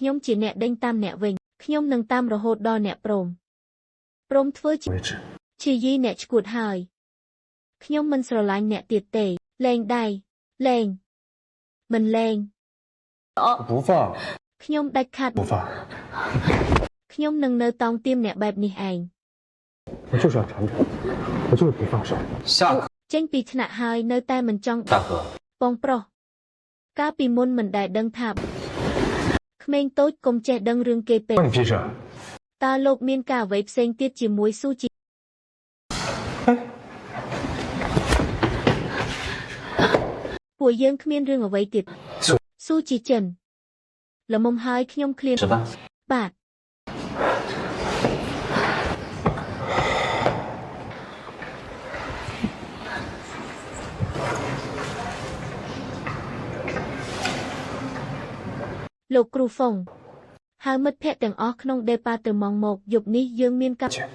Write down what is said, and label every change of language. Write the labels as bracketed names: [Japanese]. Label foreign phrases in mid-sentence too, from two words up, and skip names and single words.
[Khmer] ខ្ញុំជាអ្នកដេញតាមអ្នកវិញខ្ញុំនឹងតាមរហូតដល់អ្នកព្រមធ្វើឈីយីអ្នកឈួតហើយខ្ញុំមិនស្រឡាញ់អ្នកទៀតទេលែងដៃលែងមិនលែង [Chinese] 不放 [Khmer] ខ្ញុំដាច់ខាតខ្ញុំនឹងនៅតោងទាមអ្នកបែបនេះឯង [Chinese] 我就是要产品我就是不放手下课 [Khmer] ចេញពីថ្នាក់ហើយនៅតែមិនចង់ [Chinese] 大哥 [Khmer] បងប្រុសកាលពីមុនមិនដែលដឹងថាក្មេងតូចកុំចេះដឹងរឿងគេពេកតើលោកមានការអ្វីផ្សេងទៀតជាមួយស៊ូជី ពួកយើងគ្មានរឿងអ្វីទៀតស៊ូជីចិនល្មមហើយខ្ញុំឃ្លានបាទលោកគ្រូហ្វុងហៅមិត្តភ័ក្តិទាំងអស់ក្នុងដេប៉ាតឺម៉ង់មកយប់នេះយើងមានការ